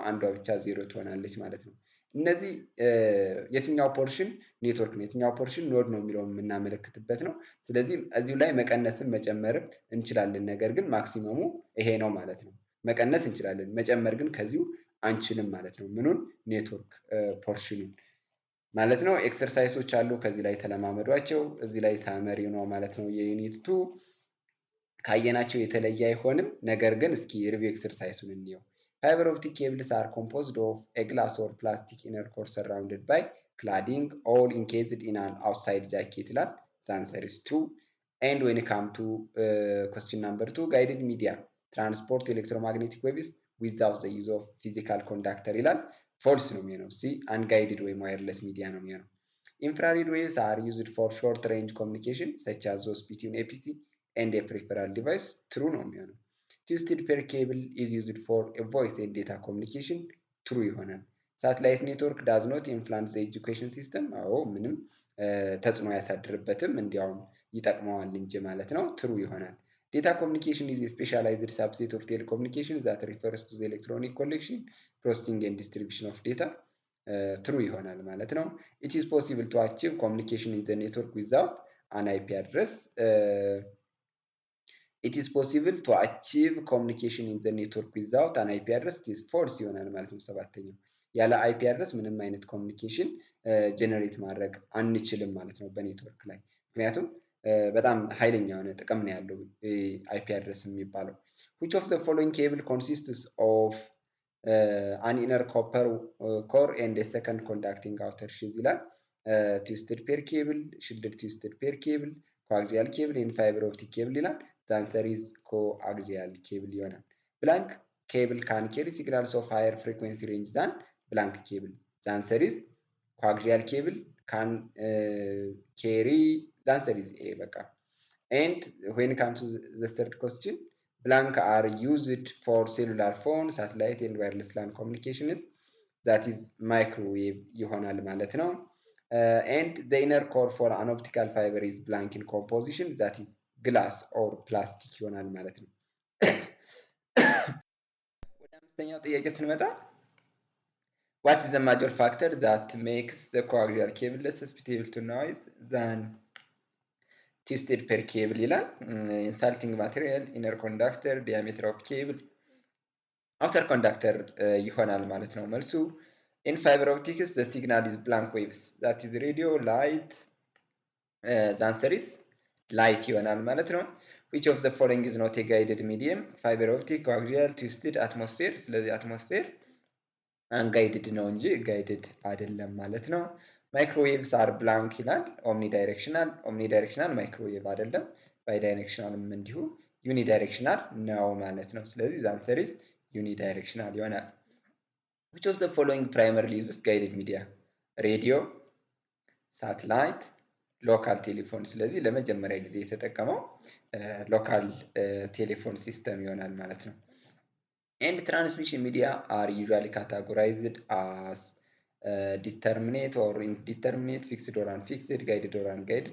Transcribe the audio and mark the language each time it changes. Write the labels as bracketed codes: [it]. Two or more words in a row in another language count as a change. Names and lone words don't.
[am] አንዷ ብቻ 0 ትሆናለች ማለት ነው። እነዚህ የትኛው [en] portion network [am] ነው የትኛው [en] portion node [am] ነው የሚለውን የምናመለክትበት ነው። ስለዚህ እዚሁ ላይ መቀነስን መጨመርም እንችላለን፣ ነገር ግን ማክሲመሙ ይሄ ነው ማለት ነው። መቀነስ እንችላለን፣ መጨመር ግን ከዚሁ አንችልም ማለት ነው። ምኑን ኔትወርክ ፖርሽኑን ማለት ነው። ኤክሰርሳይሶች አሉ፣ ከዚህ ላይ ተለማመዷቸው። እዚህ ላይ ሳመሪ ነው ማለት ነው። የዩኒት 2 ካየናቸው የተለየ አይሆንም፣ ነገር ግን እስኪ ሪቪው ኤክሰርሳይሱን እንየው። [en] fiber optic cables are composed of a glass or plastic inner core surrounded by cladding all encased in an outside jacket ይላል። the answer is true. and when it come to question number 2 guided media transport electromagnetic waves without the use of physical conductor ይላል። [am] ፎልስ ነው የሚሆነው። [en] C unguided ወይም wireless media [am] ነው የሚሆነው። [en] infrared waves are used for short range communication such as those between a PC and a peripheral device true [am] ነው የሚሆነው። [en] twisted pair cable is used for voice and data communication true ይሆናል። satellite network does not influence the education system፣ [am] አዎ ምንም ተጽዕኖ አያሳድርበትም፣ እንዲያውም ይጠቅመዋል እንጂ ማለት ነው። [en] ትሩ ይሆናል። Data communication is a specialized subset of telecommunication that refers to the electronic collection, processing and distribution of data. True [am] ይሆናል ማለት ነው። [en] It is possible to achieve communication in the network without an IP address. It is possible to achieve communication in the network without an IP address. It is false [am] ይሆናል ማለት ነው። ሰባተኛው ያለ [en] IP address [am] ምንም አይነት [en] communication generate [am] ማድረግ አንችልም ማለት ነው በኔትወርክ ላይ፣ ምክንያቱም በጣም ኃይለኛ የሆነ ጥቅም ነው ያለው [en] IP address [am] የሚባለው። [en] which of the following cable consists of an inner copper core and a second conducting outer sheath [am] ይላል። [en] twisted pair cable, shielded twisted pair cable, coaxial cable and fiber optic cable ይላል። the answer is coaxial cable [am] ይሆናል። [en] blank cable can carry signals of higher frequency range than blank cable. The answer is coaxial cable can carry, the answer is A [am] በቃ። [en] And when it comes to the third question, blank are used for cellular phone, satellite and wireless LAN communications. That is microwave [am] ይሆናል ማለት ነው። [en] And the inner core for an optical fiber is blank in composition. That is glass or plastic [am] ይሆናል ማለት ነው። ወደ አምስተኛው ጥያቄ ስንመጣ [en] what is the major factor that makes the coaxial cable less susceptible to noise than twisted pair cable ይላል። insulting material, inner conductor, diameter of cable, outer conductor [am] ይሆናል ማለት ነው መልሱ። [en] in fiber optics the signal is blank waves, that is radio, light, the answer is light [am] ይሆናል ማለት ነው። [en] which of the following is not a guided medium? fiber optic, coaxial, twisted, atmosphere። ስለዚህ atmosphere [am] አንጋይድድ ነው እንጂ ጋይድድ አይደለም ማለት ነው። [en] microwaves are blank ይላል። omni directional microwave አይደለም። ባይ ዳይሬክሽናልም እንዲሁ uni directional ነው ማለት ነው። ስለዚህ the answer is uni directional ይሆናል። which of the following primarily uses guided media? ሬዲዮ፣ ሳተላይት፣ local telephone። ስለዚህ [am] ለመጀመሪያ ጊዜ የተጠቀመው [en] local telephone system [am] ይሆናል ማለት ነው። [en] and transmission media are usually categorized as determinate or indeterminate, fixed or unfixed, guided or unguided.